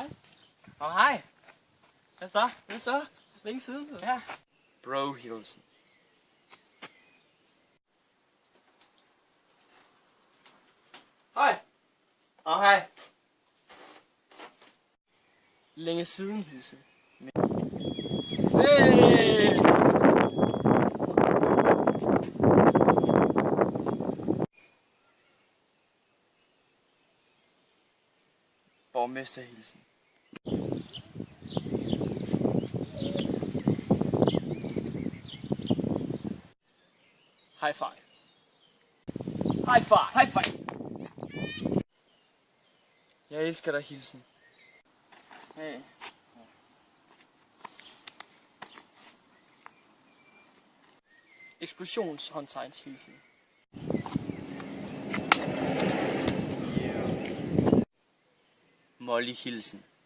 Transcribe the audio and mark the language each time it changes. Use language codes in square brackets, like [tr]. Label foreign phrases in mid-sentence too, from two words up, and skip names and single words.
[da] Og hej. Hvad så? Hvad så? Længe siden. Ja. Bro hilsen. Hej. Og hej. Længe siden hilsen. Hey! Borgmesterhilsen. [en] High five. High five. High five. [da] Jeg elsker dig, hilsen. Hey. Eksplosionshåndtegnshilsen. Molly hilsen.